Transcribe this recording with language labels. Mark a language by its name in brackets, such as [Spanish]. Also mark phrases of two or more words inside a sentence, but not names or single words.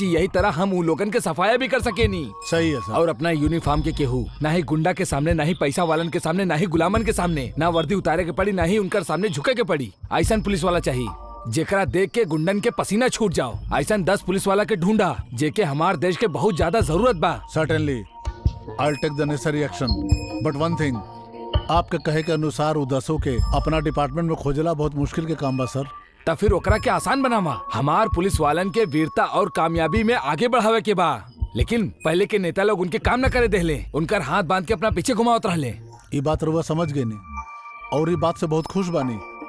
[Bhojpuri] यही तरह हम उ लोगन के सफाया भी कर सके नी। सही है सर। और अपना यूनिफॉर्म के केहू ना ही गुंडा के सामने, ना ही पैसा वालन के सामने, ना ही गुलामन के सामने ना वर्दी उतारे के पड़ी, ना ही उनकर सामने झुके के पड़ी। ऐसा पुलिस वाला चाहिए जेकरा देख के गुंडन के पसीना छूट जाओ। ऐसा 10 पुलिस वाला के ढूंढा जेके हमार देश के बहुत ज्यादा जरूरत बा। [English] certainly I take the necessary action but one thing, [Bhojpuri] आपके कहे के अनुसार उ 10 के अपना डिपार्टमेंट में खोजला बहुत मुश्किल के काम बा सर। तो फिर ओकरा के आसान बनावा। हमार पुलिस वालन के वीरता और कामयाबी में आगे बढ़ावे के बा। लेकिन पहले के नेता लोग उनके काम न करे देहले, उनकर हाथ बांध के अपना पीछे घुमावत रहले। ये बात रुआ समझ गए नहीं और ये बात से बहुत खुश बानी।